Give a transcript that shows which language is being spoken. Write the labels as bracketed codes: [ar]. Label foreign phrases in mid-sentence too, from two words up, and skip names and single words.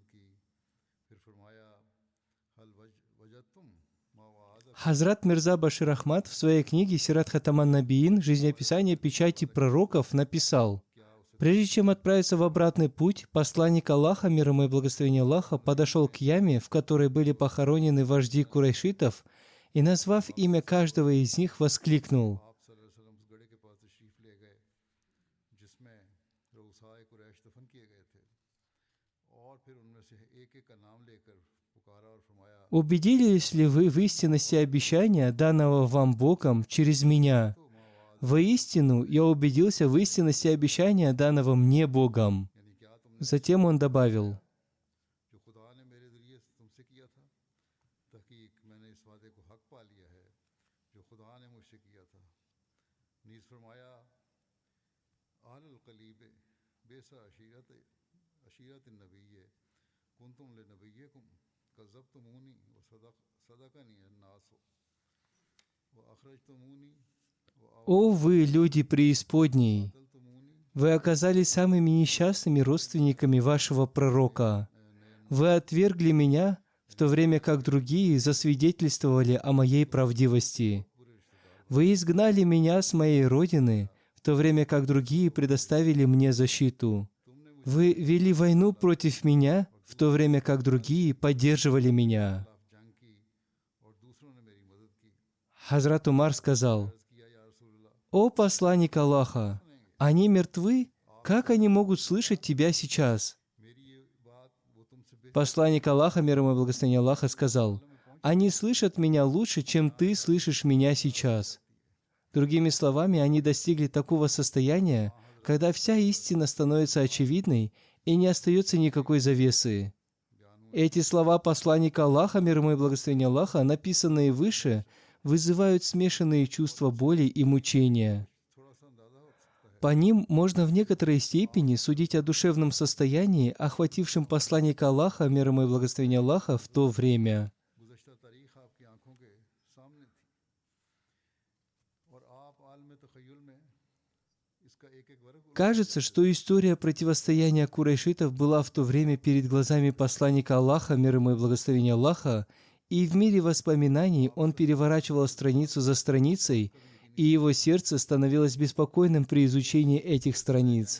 [ru] Хазрат Мирза Башир Ахмад в своей книге «Сират Хатаман Набиин. Жизнеописание печати пророков» написал: Прежде чем отправиться в обратный путь, посланник Аллаха, мир ему и благословение Аллаха, подошел к яме, в которой были похоронены вожди курайшитов, и, назвав имя каждого из них, воскликнул: [ur] आप [ar] صلى الله عليه وسلم [ur] اس گڑھے کے پاس تشریف لے گئے جس میں رؤسائے قریش دفن کیے گئے تھے اور پھر ان میں سے ایک ایک کا نام لے کر پکارا اور فرمایا [ru] «Убедились ли вы в истинности обещания, данного вам Богом через меня? Воистину, я убедился в истинности обещания, данного мне Богом». [ur] یعنی کیا تم نے [ru] Затем он добавил: [ur] جو خدا نے میرے ذریعے تم سے کیا تھا تحقیق میں نے اس وعدے کو حق پا لیا ہے جو خدا نے مجھ سے کیا تھا نیز فرمایا [ar] أهل القليب بئس عشيرة عشيرة نبي كنتم لنبيكم كذبتموني و صدقني الناس و أخرجتموني [ru] «О вы, люди преисподней! [ar] वअतलतुमूनी [ru] Вы оказались самыми несчастными родственниками вашего пророка. Вы отвергли меня, в то время как другие засвидетельствовали о моей правдивости. Вы изгнали меня с моей родины, в то время как другие предоставили мне защиту. Вы вели войну против меня, в то время как другие поддерживали меня». [ur] خلاف جنگ کی اور دوسروں نے میری مدد کی [ru] Хазрат Умар сказал: [ar] किया يا رسول الله [ru] «О посланник Аллаха, они мертвы? Как они могут слышать тебя сейчас?» [ur] میری یہ بات وہ تم سے بہتر [ru] Посланник Аллаха, мир ему и благословение Аллаха, сказал: «Они слышат меня лучше, чем ты слышишь меня сейчас». Другими словами, они достигли такого состояния, когда вся истина становится очевидной и не остается никакой завесы. Эти слова посланника Аллаха, мир ему и благословение Аллаха, написанные выше, вызывают смешанные чувства боли и мучения. [ur] تھوڑا سا اندازہ ہو سکتا ہے [ru] По ним можно в некоторой степени судить о душевном состоянии, охватившем посланника Аллаха, мир ему и благословение Аллаха, в то время. [ur] گزشتہ تاریخ آپ کی آنکھوں کے سامنے تھی اور آپ عالم تخیل میں اس کا ایک ایک ورق [ru] Кажется, что история противостояния курайшитов была в то время перед глазами посланника Аллаха, мир ему и благословение Аллаха, и в мире воспоминаний он переворачивал страницу за страницей, и его сердце становилось беспокойным при изучении этих страниц.